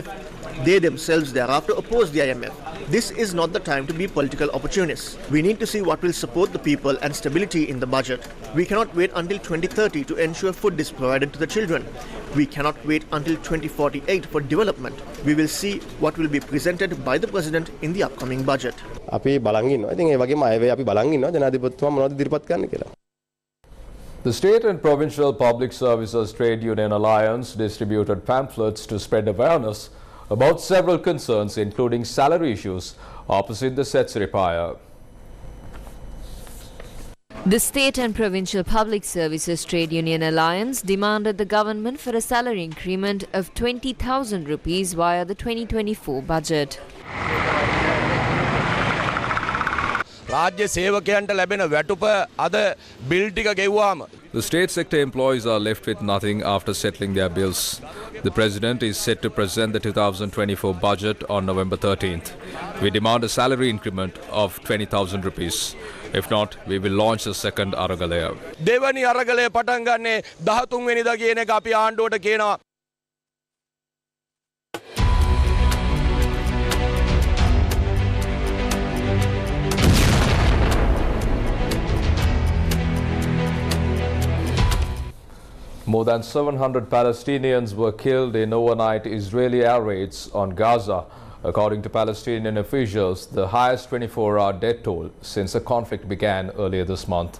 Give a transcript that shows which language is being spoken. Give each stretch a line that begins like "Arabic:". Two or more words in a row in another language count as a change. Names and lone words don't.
English: They themselves thereafter opposed the IMF. This is not the time to be political opportunists. We need to see what will support the people and stability in the budget. We cannot wait until 2030 to ensure food is provided to the children. We cannot wait until 2048 for development. We will see what will be presented by the President in the upcoming budget.
Sinhala: අපි බලන් ඉන්නවා. ඉතින් ඒ වගේම අයවැය අපි බලන් ඉන්නවා ජනාධිපතිතුමා මොනවද ඉදිරිපත් කරන්න කියලා.
English: The State and Provincial Public Services Trade Union Alliance distributed pamphlets to spread awareness about several concerns, including salary issues, opposite the Setsiri Pier. The State and Provincial Public Services Trade Union Alliance demanded the government for a salary increment of 20,000 rupees via the 2024 budget.
Sinhala: රාජ්‍ය සේවකයන්ට ලැබෙන වැටුප අද බිල් ටික ගෙව්වාම
English: The state sector employees are left with nothing after settling their bills. The President is set to present the 2024 budget on November 13th. We demand a salary increment of 20,000 rupees. If not, we will launch a second අරගලය.
Sinhala: දෙවනි අරගලය පටන් ගන්නේ 13 වෙනිදා කියන එක අපි ආණ්ඩුවට කියනවා.
English: More than 700 Palestinians were killed in overnight Israeli air raids on Gaza, according to Palestinian officials, the highest 24-hour death toll since the conflict began earlier this month.